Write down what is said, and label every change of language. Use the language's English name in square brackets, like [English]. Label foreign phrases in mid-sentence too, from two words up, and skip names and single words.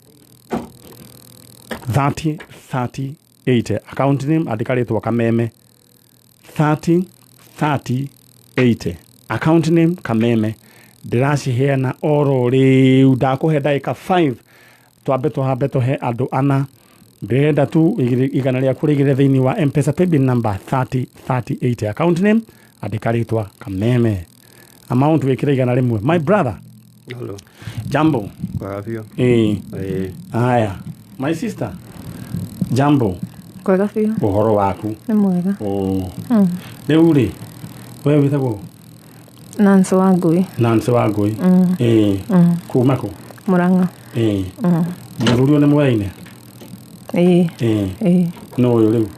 [Kikuyu] 303080 [English] account name [Kikuyu] andĩka rĩtwa Kameme 303080 [English] account name [Kikuyu] Kameme ndĩraciheana oro rĩu ndakũhe ndagĩka 5 twambe tũhe andũ ana ndĩrenda tu igana rĩa kũrĩgĩre thĩinĩ wa M-Pesa [English] paybill number [Kikuyu] 303080 [English] account name [Kikuyu] andĩka rĩtwa Kameme amount wĩkĩra igana rĩmwe [English] my brother. [Kikuyu] Hello. Jambo. Kwagafio. Aya. [English] My sister. [Kikuyu] Jambo. Kwagafio. Ũhoro waku. Nĩ mwega. Rĩu rĩ wewe wĩtagwo Nancy Wangui. Nancy Wangui. Kuma kũ? Murang'a. Mũthuri nĩ mũraine. No ũyũ rĩu.